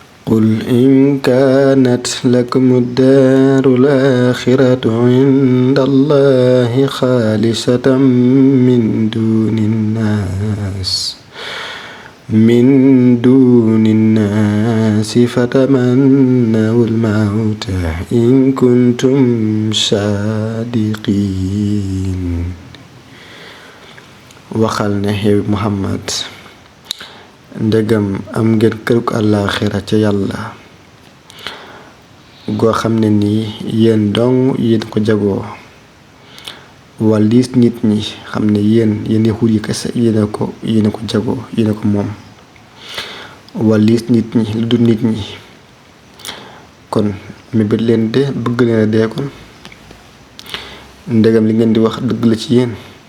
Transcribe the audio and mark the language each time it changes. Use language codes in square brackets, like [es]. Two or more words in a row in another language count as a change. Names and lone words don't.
[ar] قل إن كانت لكم الدار الآخرة عند الله خالصة من دون الناس فتمنوا الموت إن كنتم صادقين. [wo] waxal ne yow Muhammad ndegam am ngeen kërug àllaaxira ca yàlla goo xam ne nii yéen dong yéen ko jagoo waliis nit ñi xam ne yéen yahuud yi kese yéen ko jagoo yéen ko moom waliis nit ñi lu dul nit ñi kon mébét leen de bëgg leen a dee kon ndegam li ngeen di wax dëgg la ci yéen.